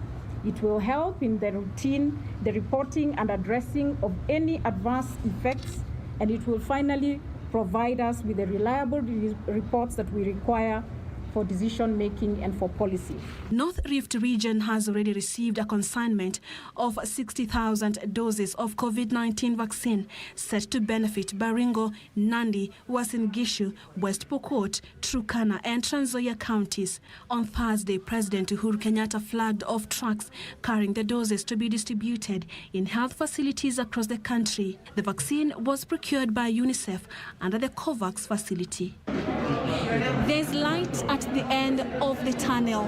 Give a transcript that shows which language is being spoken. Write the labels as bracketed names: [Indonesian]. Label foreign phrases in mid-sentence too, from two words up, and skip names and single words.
[English] It will help in the routine, the reporting and addressing of any adverse effects, and it will finally provide us with the reliable reports that we require for decision making and for policy. North Rift region has already received a consignment of 60,000 doses of COVID-19 vaccine set to benefit Baringo, Nandi, Uasin Gishu, West Pokot, Turkana and Trans Nzoia counties. On Thursday, President Uhuru Kenyatta flagged off trucks carrying the doses to be distributed in health facilities across the country. The vaccine was procured by UNICEF under the COVAX facility. There's light at the end of the tunnel.